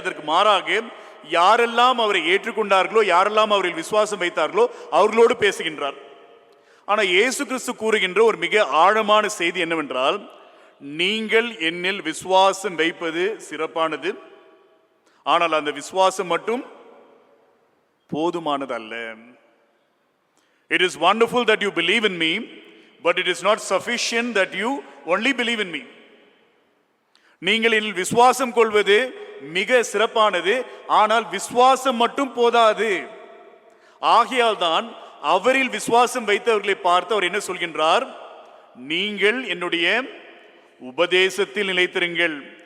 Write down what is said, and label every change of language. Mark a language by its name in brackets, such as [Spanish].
[Tamil] அதற்கு மாறாக யாரெல்லாம் அவரை ஏற்றுக்கொண்டார்களோ, யாரெல்லாம் அவரில் விசுவாசம் வைத்தார்களோ அவர்களோடு பேசுகின்றார். ஆனால் இயேசு கிறிஸ்து கூறுகின்ற ஒரு மிக ஆழமான செய்தி என்னவென்றால், நீங்கள் என்னில் விசுவாசம் வைப்பது சிறப்பானது, ஆனால் அந்த விசுவாசம் மட்டும் போதுமானது அல்ல. [English] It is wonderful that you believe in me, but it is not sufficient that you only believe in me. [Tamil] நீங்கள் என்னில் விசுவாசம் கொள்வது மிக சிறப்பானது, ஆனால் விசுவாசம் மட்டும் போதாது. ஆகையால் தான் அவரில் விசுவாசம் வைத்தவர்களை பார்த்து அவர் என்ன சொல்கின்றார்? நீங்கள் என்னுடைய உபதேசத்தில் நிலைத்திருங்கள்.